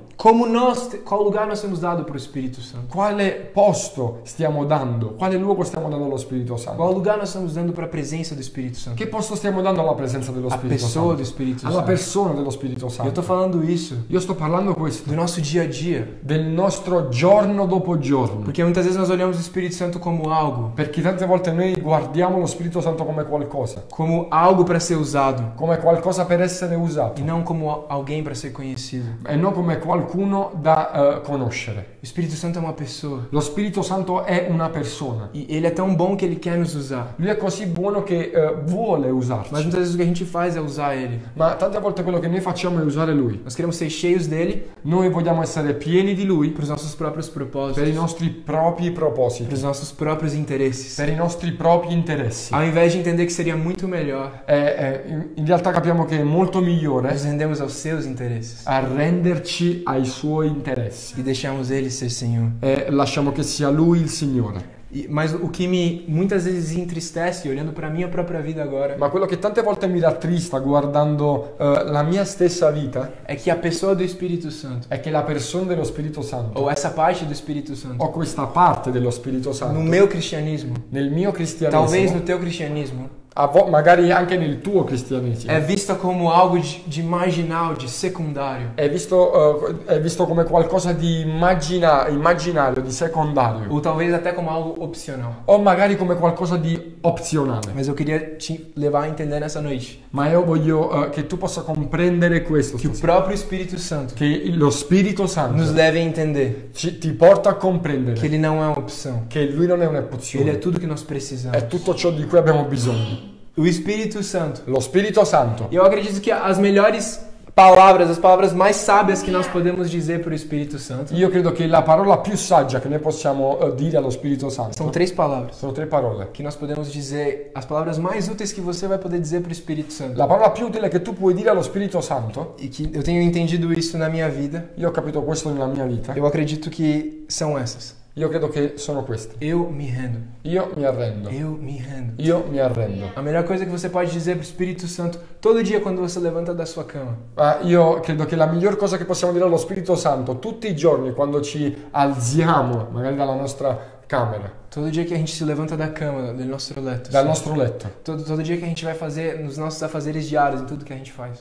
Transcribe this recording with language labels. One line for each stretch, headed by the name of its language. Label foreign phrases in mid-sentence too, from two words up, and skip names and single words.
Portuguese: Como nós, qual lugar nós temos dado para o Espírito Santo?
Italian: Quale posto stiamo dando? Quale luogo stiamo dando allo Spirito Santo?
Portuguese: Qual lugar nós estamos dando para a presença do Espírito Santo?
Italian: Che posto stiamo dando alla presenza dello
Portuguese: A
Italian: Spirito
Portuguese: pessoa
Italian: Santo?
Portuguese: do Espírito
Italian: Alla
Portuguese: Santo.
Italian: persona dello Spirito
Portuguese: Eu
Italian: Santo.
Portuguese: estou falando isso
Italian: Io sto parlando questo,
Portuguese: do nosso dia a dia.
Italian: del nostro giorno dopo giorno.
Portuguese: Porque muitas vezes nós olhamos o Espírito Santo como algo
Italian: Perché tante volte noi guardiamo lo Spirito Santo come qualcosa
Portuguese: para ser usado,
Italian: come qualcosa per essere usato
Portuguese: e não como alguém para ser conhecido.
Italian: e non come qualcuno da conoscere.
Portuguese: O Espírito Santo é uma pessoa.
Italian: Lo Spirito Santo è una persona.
Portuguese: E ele é tão bom que ele quer nos usar.
Italian: Lui è così buono che vuole usarci.
Portuguese: Mas muitas vezes o que a gente faz é usar ele.
Italian: Ma tante volte quello che noi facciamo è usare Lui.
Portuguese: Nós queremos ser cheios dele
Italian: Noi vogliamo essere pieni di Lui
Portuguese: para os nossos próprios
Italian: per i
Portuguese: propósitos,
Italian: nostri propri
Portuguese: para
Italian: propositi,
Portuguese: os nossos próprios interesses.
Italian: per i nostri propri interessi.
Portuguese: Ao invés de entender que seria muito melhor
Italian: In realtà capiamo che è molto migliore
Portuguese: nos rendemos aos seus interesses
Italian: arrenderci ai suoi interessi
Portuguese: e deixamos ele ser Senhor.
Italian: e lasciamo che sia Lui il Signore.
Portuguese: Mas o que me muitas vezes entristece, olhando para minha própria vida agora,
Italian: Ma quello che tante volte mi rattrista guardando la mia stessa vita
Portuguese: é que a pessoa do Espírito Santo,
Italian: è che la persona dello Spirito Santo,
Portuguese: ou essa parte do Espírito Santo,
Italian: o questa parte dello Spirito
Portuguese: no
Italian: Santo,
Portuguese: meu cristianismo,
Italian: nel mio
Portuguese: talvez
Italian: cristianesimo,
Portuguese: no teu cristianismo,
Italian: magari anche nel tuo cristianesimo,
Portuguese: é vista como algo de marginal, de secundário.
Italian: è visto come qualcosa di immaginario, di secondario,
Portuguese: Ou talvez até como algo opcional.
Italian: o magari come qualcosa di opzionale.
Portuguese: Mas eu queria te levar a entender nessa noite
Italian: Ma io voglio che tu possa comprendere questo,
Portuguese: que o
Italian: stasera,
Portuguese: próprio Espírito Santo
Italian: che lo Spirito
Portuguese: nos
Italian: Santo
Portuguese: deve entender
Italian: ti porta a
Portuguese: que
Italian: comprendere
Portuguese: ele não é uma opção.
Italian: che lui non è
Portuguese: Ele é
Italian: un'opzione,
Portuguese: tudo que nós precisamos.
Italian: è tutto ciò di cui abbiamo bisogno.
Portuguese: O Espírito Santo.
Italian: Lo Spirito Santo.
Portuguese: E eu acredito que as melhores palavras, as palavras mais sábias que nós podemos dizer para o Espírito Santo
Italian: Io credo che la parola più saggia che noi possiamo dire allo Spirito Santo
Portuguese: são 3 palavras.
Italian: sono 3 parole.
Portuguese: Que nós podemos dizer, as palavras mais úteis que você vai poder dizer para o Espírito Santo.
Italian: La parola più utile che tu puoi dire allo Spirito Santo,
Portuguese: E que eu tenho entendido isso na minha vida.
Italian: io ho capito questo nella mia vita,
Portuguese: Eu acredito que são essas.
Italian: io credo che sono queste.
Portuguese: Eu me rendo.
Italian: Io mi arrendo.
Portuguese: Eu me rendo.
Italian: Io mi arrendo.
Portuguese: A melhor coisa que você pode dizer para o Espírito Santo todo dia quando você levanta da sua cama.
Italian: Io credo che la miglior cosa che possiamo dire allo Spirito Santo tutti i giorni quando ci alziamo, magari dalla nostra camera,
Portuguese: Todo dia que a gente se levanta da cama, do nosso letto.
Italian: dal nostro letto,
Portuguese: Todo dia que a gente vai fazer nos nossos afazeres diários, em tudo que a gente faz.